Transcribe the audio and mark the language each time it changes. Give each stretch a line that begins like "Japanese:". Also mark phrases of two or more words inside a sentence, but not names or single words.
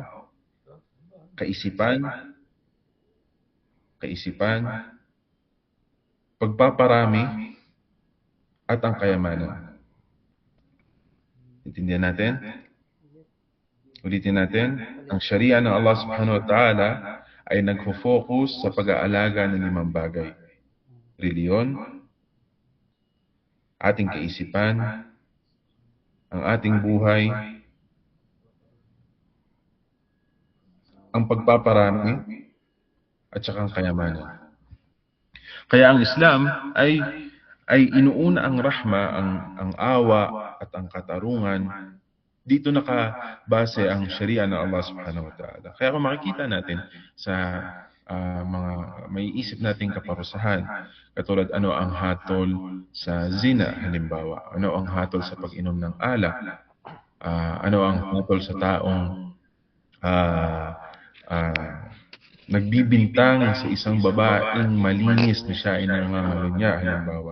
Filipino: Kaisipan, pagpaparami, at ang kayamanan. Intindihan natin? Ulitin natin, ang Sharia ng Allah
Arabic: سبحانه وتعالى
Filipino: ay nagfo-focus sa pag-aalaga ng limang bagay. Reliyon, ating kaisipan, ang ating buhay, ang pagpaparami, at saka ang kayamanan. Kaya ang Islam ay inuuna ang rahma, ang awa, at ang katarungan. Dito nakabase ang Sharia ng Allah
Arabic: سبحانه وتعالى.
Filipino: Kaya kung makikita natin sa mga may isip nating kaparusahan, katulad ano ang hatol sa zina halimbawa, ano ang hatol sa pag-inom ng alak, ano ang hatol sa taong nagbibintang sa isang babaeng malinis na siya ay nangangalunya halimbawa.